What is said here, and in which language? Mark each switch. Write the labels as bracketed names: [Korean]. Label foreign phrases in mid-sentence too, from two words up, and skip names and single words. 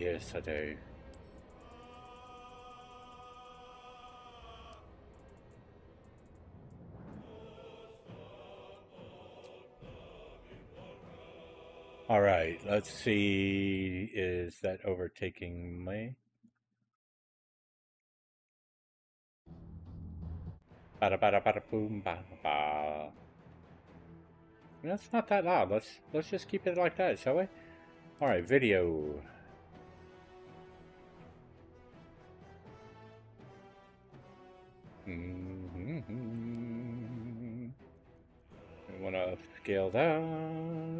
[English] Yes, I do. Alright, let's see. Is that overtaking me? Bada bada bada boom ba ba. That's not that loud. Let's just keep it like that, shall we? Alright, video. We wanna upscale that.